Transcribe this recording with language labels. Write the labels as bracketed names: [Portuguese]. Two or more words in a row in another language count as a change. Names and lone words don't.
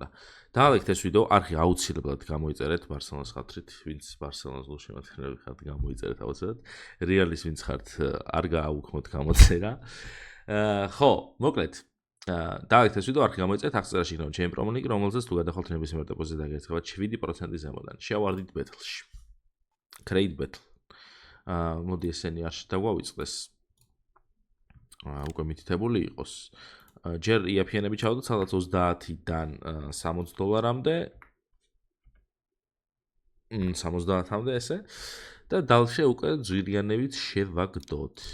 [Georgian] დაალექთ ეს ვიდეო, არხი აუცილებლად გამოიწერეთ ბარსელონას ხათრით, ვინც ბარსელონას გულშემატკივრები ხართ, გამოიწერეთ აუცილებლად. რეალის ვინც ხართ, არ გააუქმოთ გამოწერა. ხო, მოკლედ დაალექთ ეს ვიდეო, არხი გამოიწერეთ, აღწერაში იქნება ჩემი პრომოლინკი, რომელზეც თუ გადახვალთ ნებისმიერ დეპოზიტზე დაგერცხებათ 7% ზემოდან. [English] შევარდით battle-ში. Create battle. [Georgian] მოდი ესენი არ დაგვავიწყდეს. უკვე მითითებული იყოს. ჯერ იაფიანები ჩავდოთ, სადაც 30-დან $60-მდე. 70-მდე ესე და დალში უკვე ძვირიანებით შევაგდოთ.